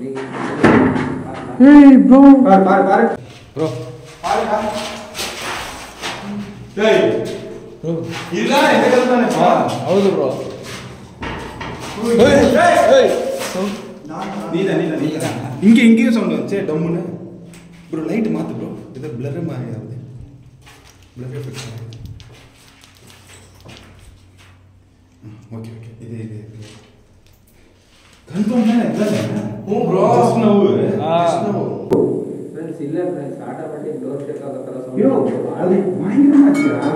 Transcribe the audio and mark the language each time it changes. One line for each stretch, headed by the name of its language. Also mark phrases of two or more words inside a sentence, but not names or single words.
Kannada: ಬ್ರೋ ಬ್ರೋ ಹೌದು ಬ್ರೋ. ಹಿಂಗೆ ಸೌಂಡ್
Tamil: வந்துச்சு டம்முன்னு. ப்ரோ லைட் மாத்து ப்ரோ, இது blur மாதிரி ஆகுது.
English: blur effect.
Tamil: ஓகே இது கன்ஃபார்ம் தான இல்ல?
English: bro just now
Kannada: ಫ್ರೆಂಡ್ಸ್ ಇಲ್ಲ ಫ್ರೆಂಡ್ಸ್,
English: automatic door shake
Kannada: ಆಗೋ ಥರ ಸೌಂಡ್. ಅಯ್ಯೋ ಅದು ಭಯಂಕರ ಮಾಡ್ತೀರಾ?